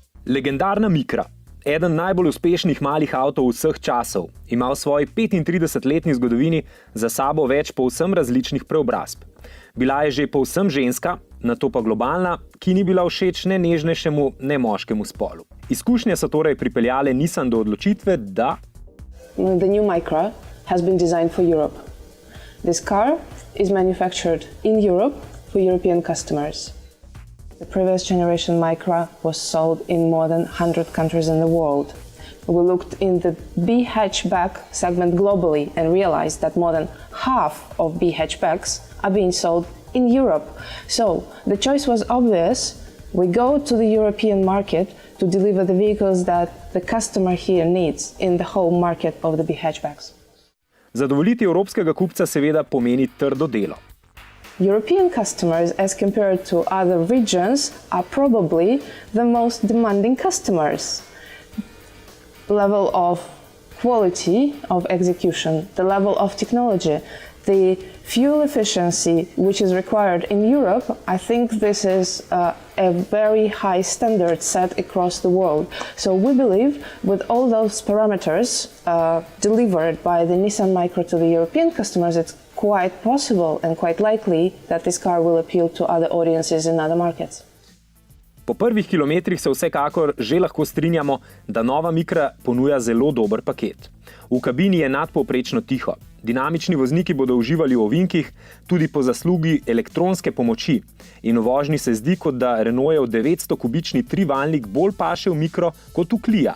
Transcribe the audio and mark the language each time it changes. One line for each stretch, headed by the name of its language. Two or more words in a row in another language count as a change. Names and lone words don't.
Slovenian: Legendarna Micra, eden najbolj uspešnih malih avtov vseh časov, ima v svoji 35-letni zgodovini za sabo več povsem različnih preobrazb. Bila je že povsem ženska, nato pa globalna, ki ni bila všeč ne nežnejšemu, ne moškemu spolu. Izkušnje so torej pripeljale Nissan do odločitve, da
English: The new Micra has been designed for Europe. This car is manufactured in Europe for European customers. The previous generation Micra was sold in more than 100 countries in the world. We looked in the B hatchback segment globally and realized that more than half of B hatchbacks are being sold in Europe. So the choice was obvious. We go to the European market to deliver the vehicles that the customer here needs in the whole market of the B hatchbacks.
Slovenian: Zadovoljiti evropskega kupca seveda pomeni trdo delo.
English: European customers, as compared to other regions, are probably the most demanding customers. Level of quality of execution, the level of technology, the fuel efficiency which is required in Europe, I think this is a very high standard set across the world. So we believe with all those parameters delivered by the Nissan Micra to the European customers, it's quite possible and quite likely that this car will appeal to other audiences in other markets.
Slovenian: Po prvih kilometrih se vsekakor že lahko strinjamo, da nova Micra ponuja zelo dober paket. V kabini je nadpovprečno tiho. Dinamični vozniki bodo uživali v ovinkih, tudi po zaslugi elektronske pomoči. In v vožnji se zdi, kot da Renaultov 900-kubični trivaljnik bolj paše v Micro kot v Clio.